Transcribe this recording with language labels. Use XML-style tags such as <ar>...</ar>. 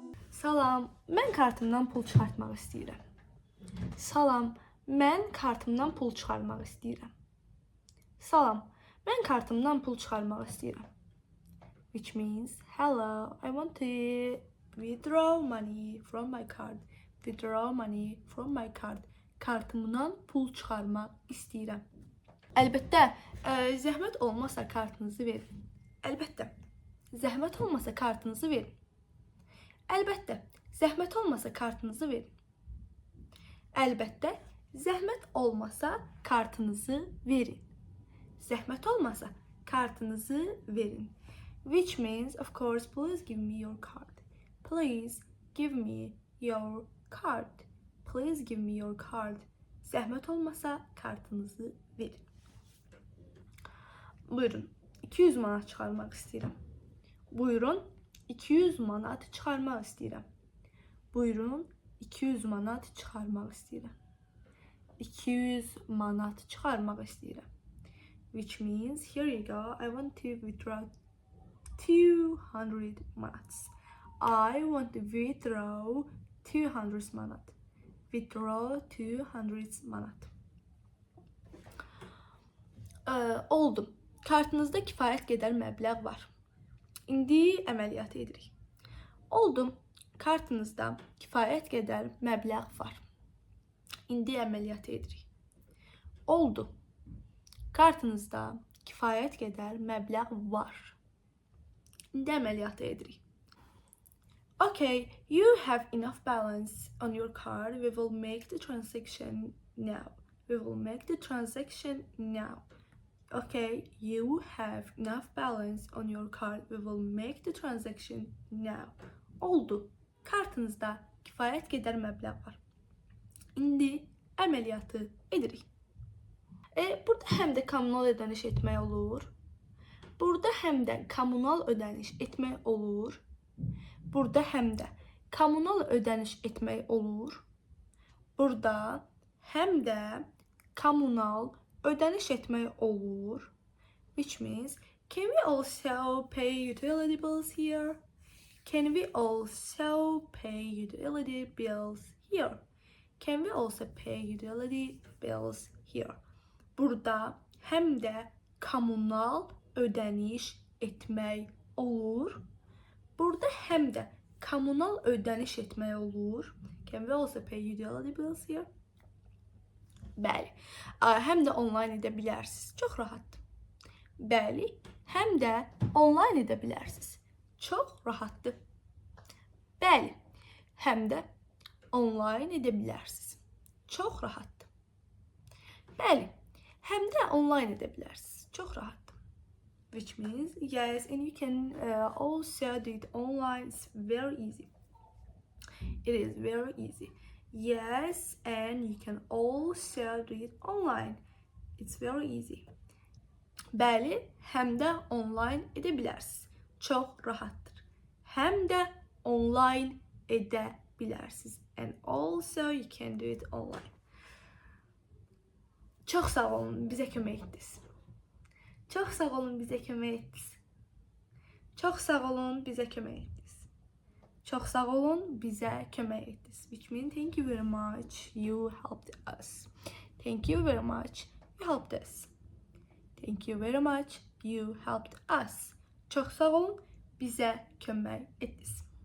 <az>Salam, mən kartımdan pul çıxartmaq istəyirəm. Salam, mən kartımdan pul çıxartmaq istəyirəm. Salam, mən kartımdan pul çıxartmaq istəyirəm.</az> <en>Which means, hello, I want to withdraw money from my card. Withdraw money from my card.</en> <az>Kartımdan pul çıxartmaq istəyirəm. Əlbəttə, zəhmət olmasa kartınızı verin. Əlbəttə, zəhmət olmasa kartınızı verin. Əlbəttə, zəhmət olmasa kartınızı verin. Əlbəttə, zəhmət olmasa kartınızı verin. Zəhmət olmasa kartınızı verin.</az> <en>Which means, of course, please give me your card. Please give me your card. Please give me your card.</en> <az>Zəhmət olmasa kartınızı verin. Buyurun, 200 manat çıxarmaq istəyirəm. Buyurun, 200 manat çıxarmaq istəyirəm. Buyurun, 200 manat çıxarmaq istəyirəm. 200 manat çıxarmaq istəyirəm.</az> <en>Which means, here you go, I want to withdraw 200 manats. I want to withdraw 200 manat. Withdraw 200 manat.</en> <az>Oldu. Kartınızda kifayət qədər məbləğ var. İndi əməliyyat edirik. Oldu. Kartınızda kifayət qədər məbləğ var. İndi əməliyyat edirik. Oldu. Kartınızda kifayət qədər məbləğ var. İndi əməliyyat edirik.</az> <en>Okay, you have enough balance on your card. We will make the transaction now. We will make the transaction now. Okay, you have enough balance on your card. We will make the transaction now.</en> <az>Oldu. Kartınızda kifayət qədər məbləğ var. İndi əməliyyatı edirik. Burada həm də kommunal ödəniş etmək olur. Burada həm də kommunal ödəniş etmək olur. Burada həm də kommunal ödəniş etmək olur. Burada həm də kommunal ödəniş etmək olur.</az> <en>Which means, can we also pay utility bills here? Can we also pay utility bills here? Can we also pay utility bills here?</en> <az>Burada həm də kommunal ödəniş etmək olur. Burada həm də kommunal ödəniş etmək olur.</az> <en>Can we also pay utility bills here?</en> <az>Bəli, həm də online edə bilərsiniz. Çox rahatdır. Bəli, həm də online edə bilərsiniz. Çox rahatdır. Bəli, həm də online edə bilərsiniz. Çox rahatdır. Bəli, həm də online edə bilərsiniz. Çox rahatdır.</az> <en>Which means, yes, and you can also do it online. It's very easy. It is very easy. Yes, and you can also do it online. It's very easy.</en> <az>Bəli, həm də online edə bilərsiniz. Çox rahatdır. Həm də online edə bilərsiniz.</az> <en>And also you can do it online.</en> <az>Çox sağ olun, bizə kömək etdiniz. Çox sağ olun, bizə kömək etdiniz. Çox sağ olun, bizə kömək etdiniz. Çox sağ olun, bizə kömək etdiniz.</az> <en>Which means, thank you very much, you helped us. Thank you very much, you helped us. Thank you very much, you helped us.</en> <az>Çox sağ olun, bizə kömək etdiniz.</az>